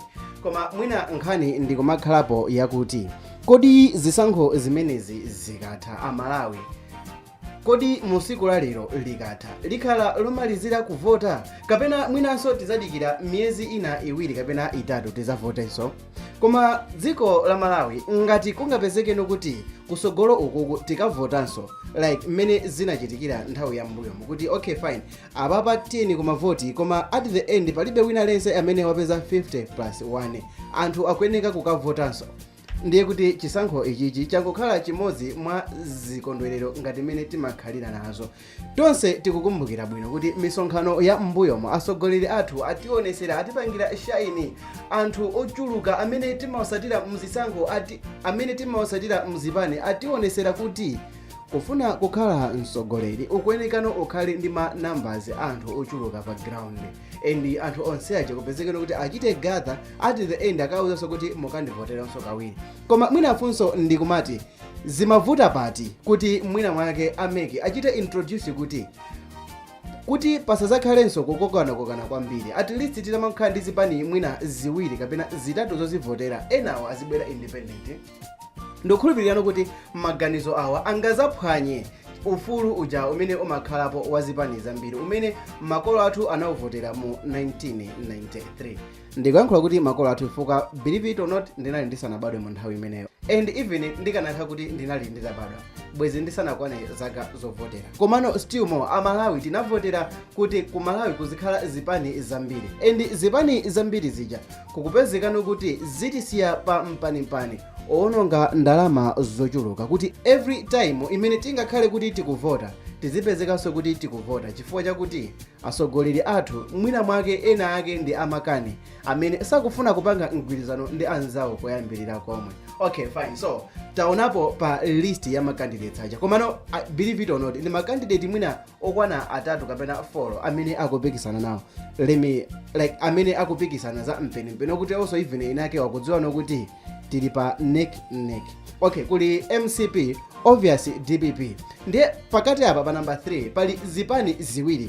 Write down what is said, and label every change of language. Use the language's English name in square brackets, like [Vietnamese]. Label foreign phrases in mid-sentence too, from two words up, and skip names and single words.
[Nyanja] Koma mwina nkhani ndikumakhalapo yakuti kodi zisankho zimenezi zikatha Amalawi, kodi musiku lalero likatha likhala lomalizira kuvota kapena mwinanso tizadikira miyezi ina iwiri kapena itatu tizavotenso. Koma dziko la Malawi ngati kungapezekeno kuti kusogolo ukuku tikavotanso like mmene zinachitikira nthawi ya mbuyo mukuti [English] okay fine [Nyanja] apapa 10 kumavoti koma [English] at the end [Nyanja] palibe wina lense amene wapeza 50+1 anthu akuyeneka kukavotanso, ndiye kuti chisankho ichichi changokhala chimodzi mwa zikondwerero ngati mmene timakhalira nazo. Tonse tikukumbukira bwino kuti misonkhano ya mbuyomo atsogoleri athu ationesera, atipangira shaini anthu ochuluka amene timawasatira mzisankho, amene timawasatira mzipani, ationesera kuti kufuna kukhala mtsogoleri ukuyenekano ukhale ndi ma numbers anthu ochuluka pa ground, and anthu onse aje kupezekeno kuti achite gather [English] at the end [Nyanja] akawuzanso kuti mukandivoteranso kawiri. Koma mwina afunso ndikumati zimavuta pati kuti mwina mwake ameke achite introduce kuti pasazakhalenso kukokana kwambiri, [English] at least [Nyanja] titamakhala ndi zipani mwina ziwiri kapena zitatu zozivotera, enawo azibwera independent. Ndikukhulupirira kuti maganizo awa angazaphwanye ufulu uja umene umakhalapo wa zipani zambiri umene makolo athu anawuvotera mu 1993. Ndikuyankhula kuti makolo athu ifuka [English] believe it or not [Nyanja] ndinali ndisanabadwe mu nthawi imeneyo, [English] and even [Nyanja] ndikanakhala kuti ndinali nditabadwa bwezi ndisanakwane zaka zovotera. Komano [English] still more [Nyanja] Amalawi tinavotera kuti ku Malawi kuzikhala zipani zambiri, and zipani zambiri zija kukupezekano kuti zitisiya pa mpani owononga ndalama zochuluka, kuti [English] every time [Nyanja] imene tingakhale kuti tikuvota tizipezekanso kuti tikuvota chifukwa chakuti atsogoleri athu mwina mwake ena ake ndi amakani amene sakufuna kupanga mgwirizano ndi anzawo koyambirira komwe. [English] Okay fine, so [Nyanja] taonapo pa list ya makandidates aja, komano [English] believe it or not [Nyanja] ndi makandidate mwina okwana atatu kapena 4 amene akupikisana nawo, amene akupikisana za mpeni kuti [English] also even [Nyanja] inake wakudziwa nokuti tili pa neck. Okay, kuli MCP, obviously DPP. Ndiye pakati apa pa number 3 pali zipani ziwiri.